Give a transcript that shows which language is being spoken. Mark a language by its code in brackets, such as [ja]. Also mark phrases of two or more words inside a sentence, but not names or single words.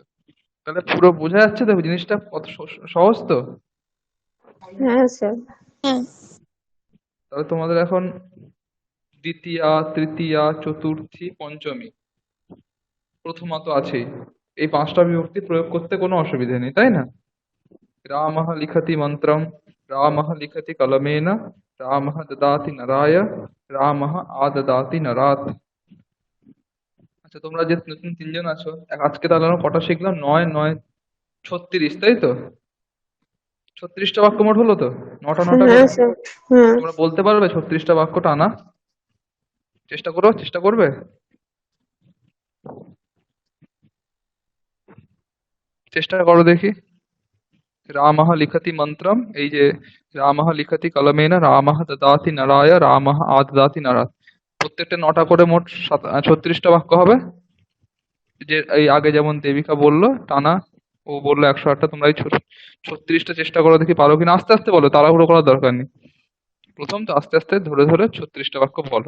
[bn] তাহলে পুরো বোঝা যাচ্ছে তো জিনিসটা কত সহজ তো। হ্যাঁ স্যার। হ্যাঁ, তাহলে তোমাদের এখন দ্বিতীয়া, তৃতীয়া, চতুর্থী, পঞ্চমী, প্রথমা তো আছেই। এই পাঁচটা বিভক্তি প্রয়োগ করতে কোনো অসুবিধা নেই, তাই না? [sa] रामः लिखति मन्त्रम्, रामः लिखति कलमेन, रामः ददाति नराय, रामः आददाति नरात्। [bn] আচ্ছা, তোমরা যে নতুন তিনজন আছো, আজকে তাহলে আমরা কটা শিখলাম? 9 9 36, তাই তো? 36টা বাক্য মোট হলো তো, নটা নটা হ্যাঁ করে। স্যার। হুম। তোমরা বলতে পারবে 36টা বাক্য টানা? চেষ্টা করো, চেষ্টা করবে? চেষ্টা করো দেখি। [sa] रामः लिखति मन्त्रम्, [bn] এই যে [sa] रामः लिखति कलमेन, रामः ददाति नराय, रामः आददाति नरात्, [bn] প্রত্যেকটা নটা করে মোট 36টা বাক্য হবে। যে এই আগে যেমন দেবিকা বললো টানা, ও বললো 108টা, তোমরা এই 36টা চেষ্টা করো দেখি পারো কিনা। আস্তে আস্তে বলো, তাড়াহুড়ো করার দরকার নেই। প্রথম তো আস্তে আস্তে ধরে ধরে 36টা বাক্য বলো।